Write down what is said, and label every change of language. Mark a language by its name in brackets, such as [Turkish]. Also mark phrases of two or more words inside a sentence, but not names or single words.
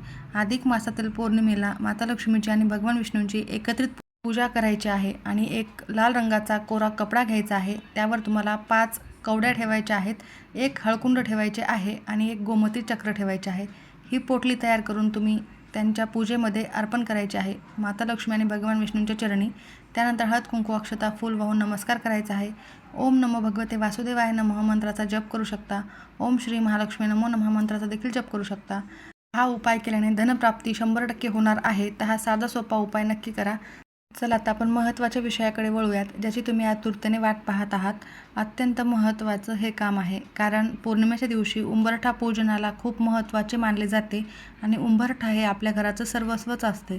[Marathi] अधिक मासातील पौर्णिमेला माता लक्ष्मीची आणि भगवान विष्णूंची एकत्रित पूजा करायची आहे आणि एक लाल रंगाचा कोरा कपडा घ्यायचा आहे. त्यावर तुम्हाला 5 कवड्या ठेवायच्या आहेत, 1 हळकुंड ठेवायचे आहे आणि 1 गोमती चक्र ठेवायचे आहे. ही पोटली तयार करून तुम्ही त्यांच्या पूजेमध्ये अर्पण करायचे आहे माता लक्ष्मी आणि भगवान विष्णूंच्या चरणी. त्यानंतर हळद, कुंकू, अक्षता, फूल वाहून नमस्कार करायचा आहे. [Sanskrit] ओम नमो भगवते वासुदेवाय नमः [Marathi] मंत्राचा जप करू शकता. [Sanskrit] ओम श्री महालक्ष्मी नमो नमः [Marathi] मंत्राचा देखील जप करू शकता. हा उपाय केल्याने धनप्राप्ती 100% होणार आहे. तर हा साधा सोपा उपाय नक्की करा. चला आता आपण महत्त्वाच्या विषयाकडे वळूयात, ज्याची तुम्ही आतुरतेने वाट पाहत आहात. अत्यंत महत्त्वाचं हे काम आहे, कारण पौर्णिमेच्या दिवशी उंबरठा पूजनाला खूप महत्त्वाचे मानले जाते आणि उंबरठा हे आपल्या घराचं सर्वस्वच असते.